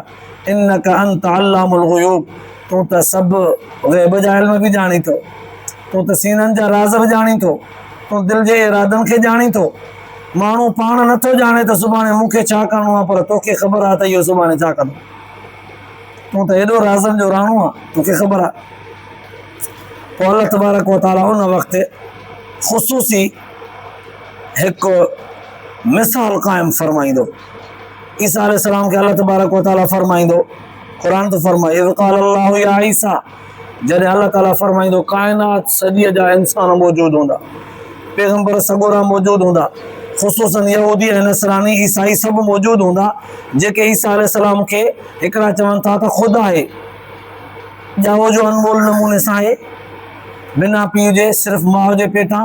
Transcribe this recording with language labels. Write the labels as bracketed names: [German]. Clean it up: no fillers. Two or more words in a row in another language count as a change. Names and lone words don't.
[Arabic] إنك أنت علام الغيوب, [Sindhi] तूं त सभु ग़ैब जा इल्म बि ॼाणी थो, तूं त सीननि जा राज़ बि ॼाणी थो, तूं दिलि जे इरादनि खे ॼाणी थो। माण्हू पाण नथो ॼाणे त सुभाणे मूंखे छा करिणो आहे, पर तोखे ख़बर आहे त इहो सुभाणे छा कंदो। तूं त एॾो राज़नि जो राणो आहे, तोखे ख़बर आहे। पोइ [Arabic] الله تبارك وتعالى [Sindhi] उन वक़्तु ख़ुसूसी हिकु मिसाल क़ाइमु फरमाईंदो। [Arabic] عيسى عليه السلام [Sindhi] खे [Arabic] الله تبارك وتعالى [Sindhi] फरमाईंदो, क़ुरान तो फरमाए [Arabic] إذ قال الله يا عيسى, [Sindhi] जॾहिं अल्लाह ताला फरमाईंदो काइनात सॼीअ जा इंसान मौजूदु हूंदा, पैगंबर सॻोरा मौजूदु हूंदा, ख़ुसूसन यहूदी ऐं नसरानी ईसाई सभु मौजूदु हूंदा, जेके [Arabic] عيسى عليه السلام [Sindhi] खे हिकिड़ा चवनि था त ख़ुदा आहे, ॼाओ जो अनमोल नमूने सां आहे, बिना पीउ जे सिर्फ़ु माउ जे पेटां।